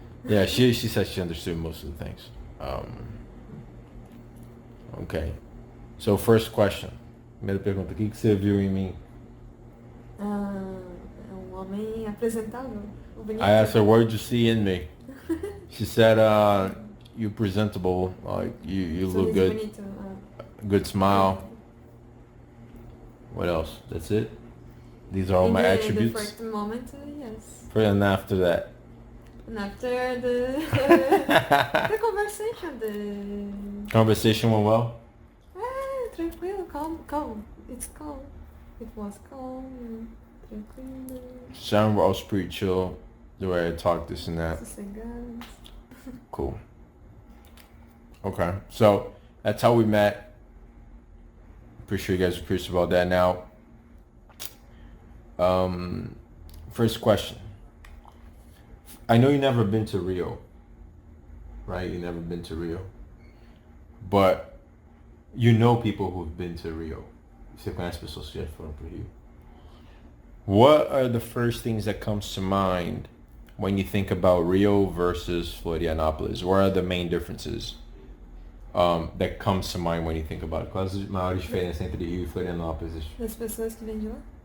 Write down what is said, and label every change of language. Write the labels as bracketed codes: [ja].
[en] Yeah, she said she understood most of the things. Okay. So first question. [pt] Primeira pergunta. O que você viu em mim? É um homem apresentável. Bonito. [en] I asked her, what did you see in me? She said, you're presentable. Like, you look good. [pt] Bonito. [en] Good smile. What else? That's it? These are all my attributes? The first moment, yes. And after that? And after the conversation, Conversation went well? Tranquilo, calm. It's calm. It was calm, tranquilo. Sound was pretty chill, the way I talk, this and that. [pt] Sossegado. [en] Cool. Okay, so that's how we met. Pretty sure you guys are curious about that now. First question. I know you've never been to Rio, right? You've never been to Rio. But you know people who've been to Rio. [pt] Você conhece pessoas que já foram pro Rio. [en] What are the first things that comes to mind when you think about Rio versus Florianópolis? What are the main differences that comes to mind when you think about it? [pt] Quais as maiores diferenças entre Rio e Florianópolis? Das pessoas que vêm de lá?